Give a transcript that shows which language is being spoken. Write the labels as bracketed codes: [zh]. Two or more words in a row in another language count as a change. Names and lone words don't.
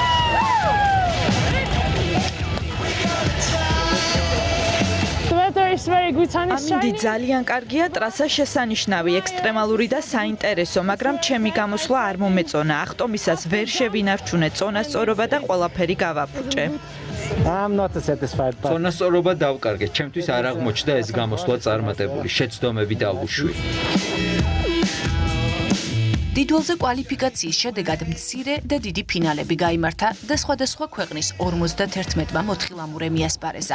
[ka] ამინდი ძალიან კარგია, ტრასა შესანიშნავი, ექსტრემალური და საინტერესო, მაგრამ ჩემი გამოსვლა არ მომეწონა. ახტომისას ვერ შევინარჩუნე წონასწორობა და ყველაფერი გავაფუჭე. [en] I'm not satisfied. [ka] წონასწორობა დავკარგე, ჩემთვის არ აღმოჩნდა ეს გამოსვლა წარმატებული, შეცდომები დავუშვი. დიდველზე კვალიფიკაციის შედეგად მცირე და დიდი ფინალები გაიმართა და სხვადასხვა ქვეყნის 51-მა მოთხილამურე მიასპარეზა.